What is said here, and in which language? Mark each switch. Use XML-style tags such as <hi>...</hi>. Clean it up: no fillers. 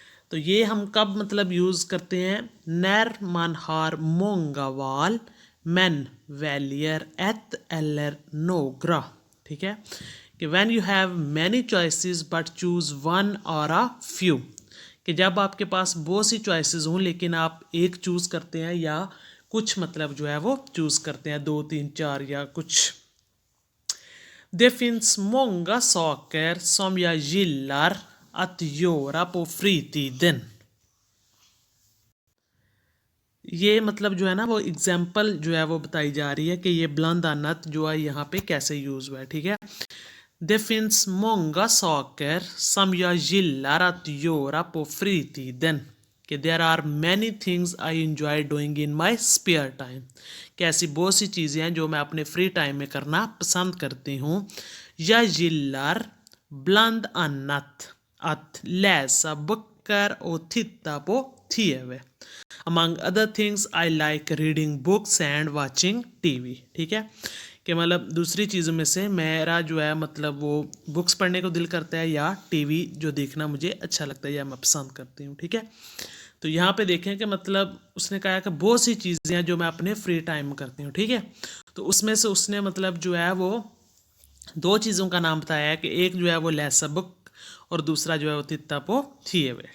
<hi>तो ये हम कब मतलब यूज़ करते हैं,</hi> <sv>नर man har många val men väljer ett eller några।</sv> <hi>ठीक है, कि</hi> <en>when you have many choices but choose one or a few,</en> <hi>कि जब आपके पास बहुत सी चॉइसेस हों लेकिन आप एक चूज़ करते हैं या कुछ मतलब जो है वो चूज़ करते हैं, 2, 3, 4 या कुछ।</hi> <sv>Det finns många saker som jag gillar att göra på fritiden।</sv> <hi>ये मतलब जो है ना वो एग्जाम्पल जो है वो बताई जा रही है कि ये ब्लंद अन्नत जो है यहाँ पे कैसे यूज़ हुआ है। ठीक है,</hi> <sv>Det finns många saker som jag gillar att göra på fritiden।</sv> <en>कि there are many things I enjoy doing in my spare time।</en> <hi>कि ऐसी बहुत सी चीज़ें हैं जो मैं अपने फ्री टाइम में करना पसंद करती हूँ।</hi> <sv>Jag gillar bland annat att läsa böcker och titta på TV।</sv> <en>Among other things I like reading books and watching TV।</en> <hi>ठीक है, कि मतलब दूसरी चीज़ों में से मेरा जो है मतलब वो बुक्स पढ़ने को दिल करता है या टीवी जो देखना मुझे अच्छा लगता है या मैं पसंद करती हूँ। ठीक है, तो यहाँ पे देखें कि मतलब उसने कहा कि बहुत सी चीज़ें हैं जो मैं अपने फ्री टाइम में करती हूँ। ठीक है, तो उसमें से उसने मतलब जो है वो दो चीज़ों का नाम बताया है कि एक जो है वो लेसा बुक और दूसरा जो है वो तित्ता पो थिएवे।</hi>